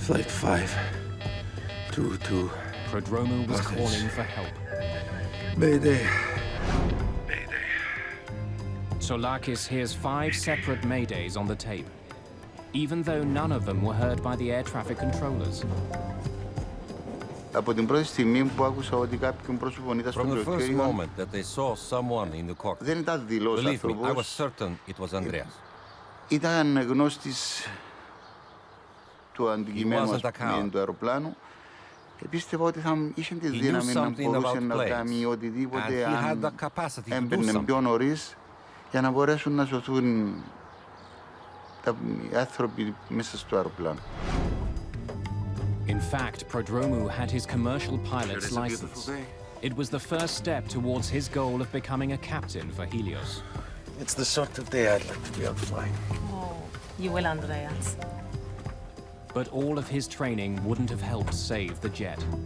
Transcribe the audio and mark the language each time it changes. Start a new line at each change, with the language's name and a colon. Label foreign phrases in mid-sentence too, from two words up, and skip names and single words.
English: Flight 522. Prodromou was Others. calling for help. Mayday. Tsoulakis hears 5 separate Maydays on the tape, even though none of them were heard by the air traffic controllers.
Greek: Από την πρώτη στιγμή που άκουσα ότι κάποιον πρόσωπο ήταν στο
English: From the
Greek: κροκείο,
English: first moment that they saw someone in the cockpit,
Greek: δεν ήταν δηλός
English: believe me, I was
Greek: άνθρωπος.
English: certain it was Andreas.
Greek: Ήταν γνώστης του αντικειμένου,
English: wasn't a coward.
Greek: του αεροπλάνου. Πίστευα ότι θα είχε τη
English: He knew
Greek: δύναμη να
English: something
Greek: μπορούσε
English: about
Greek: να
English: planes,
Greek: κάνει
English: and
Greek: οτιδήποτε
English: he had
Greek: αν
English: the capacity to do
Greek: έμπαινε
English: something.
Greek: πιο νωρίς για να μπορέσουν να σωθούν οι άνθρωποι μέσα στο αεροπλάνο.
English: In fact, Prodromou had his commercial pilot's license. It was the first step towards his goal of becoming a captain for Helios. It's the sort of day I'd like to be out flying. Oh, you will, Andreas. But all of his training wouldn't have helped save the jet.